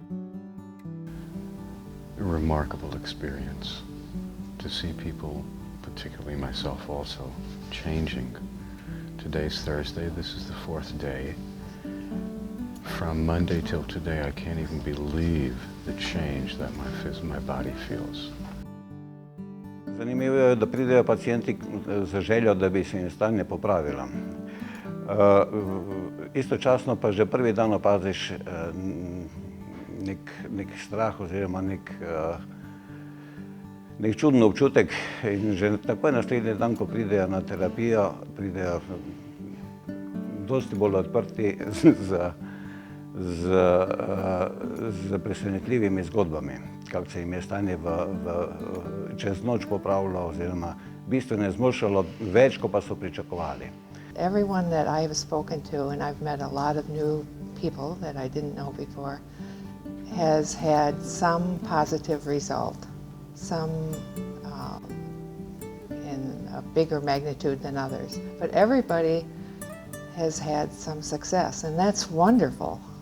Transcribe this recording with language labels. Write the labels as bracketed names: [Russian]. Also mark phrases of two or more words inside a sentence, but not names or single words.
[English] A remarkable experience to see people, particularly myself also, changing. Today's Thursday, this is the 4th day. From Monday till today, I can't even believe the change that my body feels. [Slovenian] Zanimljivo je da pridejo pacijenti z željo, da bi se jim stanje popravilo. Istočasno pa že prvi dan opaziš nek strah oziroma nek čuden občutek, in že takoj naslednji dan, ko pridejo na terapijo, pridejo dosti bolj odprti z presenetljivimi zgodbami, kako se jim je stanje čez noč popravilo oziroma bistveno izboljšalo, več, kot pa so pričakovali. [English] Everyone that I have spoken to, and I've met a lot of new people that I didn't know before, has had some positive result, some in a bigger magnitude than others. But everybody has had some success, and that's wonderful.